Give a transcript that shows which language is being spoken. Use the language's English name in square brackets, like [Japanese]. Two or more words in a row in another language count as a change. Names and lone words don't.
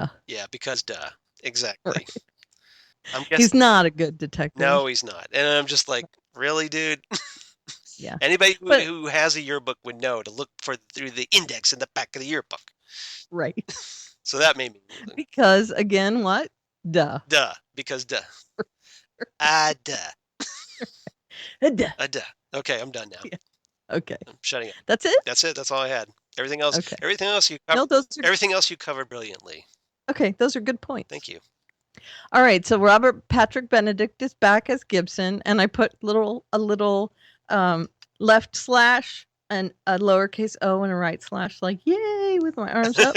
[English] Yeah, because duh. Exactly. Right. I'm guessing, he's not a good detective. No, he's not. And I'm just like, really, dude? Yeah. Anybody who has a yearbook would know to look through the index in the back of the yearbook. Right. So that made me. Because again, what? Duh. Duh. Because duh. Duh. Duh. Duh. Okay, I'm done now. Yeah. Okay. I'm shutting up. That's it? That's it. That's all I had. Everything else. Okay. Everything else you covered. Everything else you covered brilliantly. Okay, those are good points. Thank you. All right, so Robert Patrick Benedict is back as Gilzin, and I put a little left slash and a lowercase o and a right slash, like yay, with my arms up.